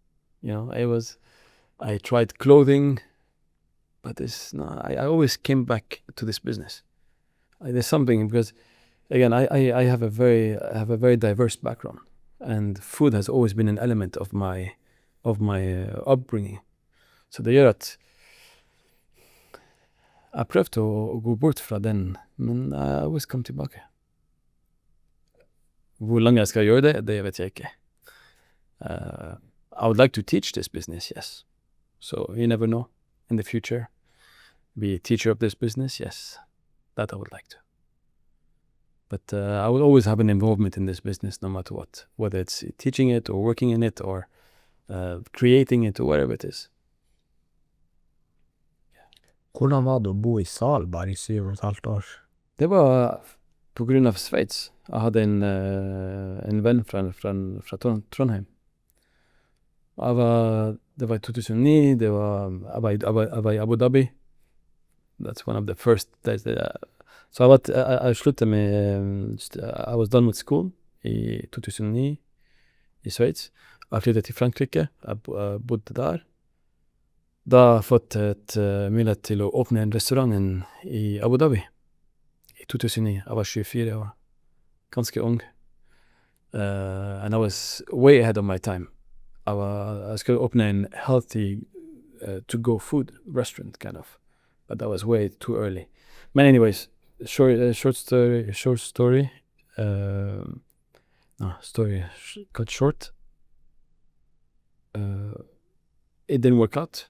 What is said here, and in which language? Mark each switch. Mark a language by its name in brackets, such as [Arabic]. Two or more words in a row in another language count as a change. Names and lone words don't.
[English] I tried clothing, but I always came back to this business. There's something, because again, I have a very diverse background, and food has always been an element of my upbringing. [Norwegian] Så det gjør at jeg prøvde å gå bort fra den, men [English] I always come [Norwegian] tilbake. Hvor lenge jeg skal gjøre det vet jeg ikke. [English] I would like to teach this business, yes. So you never know, in the future, be a teacher of this business, yes. That I would like to. But I will always have an involvement in this business no matter what, whether it's teaching it or working in it or creating it or whatever it is. [Norwegian] Hvordan var det å bo i Svalbard i 7,5 år? Det var på grunn av Sveits. Jeg hadde en venn fra Trondheim. Det var i 2009, jeg var i Abu Dhabi. [English] That's one of the first days. [Norwegian] Så jeg sluttet med, [English] I was done with school [Norwegian] i 2009 i Sveits. Jeg flyttet til Frankrike, jeg bodde der. Da har jeg fått et mulighet til å åpne en restaurant i Abu Dhabi i 2009. Jeg var 24 år, ganske ung. [English] And I was way ahead of my time. [Norwegian] Jeg skulle åpne en [English] healthy to-go food restaurant, kind of. But that was way too early. But anyways, short story. Story cut short. It didn't work out.